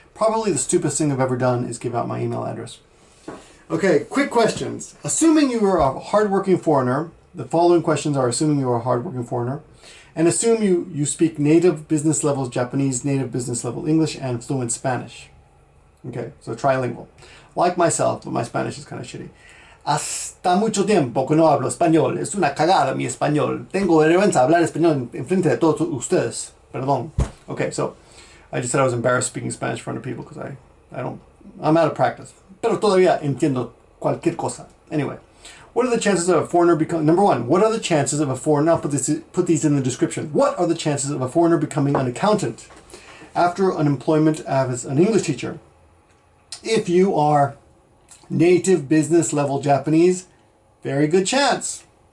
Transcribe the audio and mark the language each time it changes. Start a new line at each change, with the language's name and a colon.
English: Probably the stupidest thing I've ever done is give out my email address. Okay, quick questions. Assuming you are a hardworking foreigner, the following questions are assuming you are a hardworking foreigner, and assume you speak native business level Japanese, native business level English, and fluent Spanish. Okay, so trilingual. Like myself, but my Spanish is kind of shitty.
Spanish: Hasta mucho tiempo que no hablo español. Es una cagada mi español. Tengo vergüenza hablar español en frente de todos ustedes. Perdón.
English: Okay, so I just said I was embarrassed speaking Spanish in front of people because I'm out of practice.
Spanish: Pero todavía entiendo cualquier cosa.
English: Anyway. What are the chances of a foreigner becoming... Number 1, what are the chances of a foreigner... I'll put these in the description. What are the chances of a foreigner becoming an accountant after unemployment as an English teacher? If you are native business level Japanese, very good chance.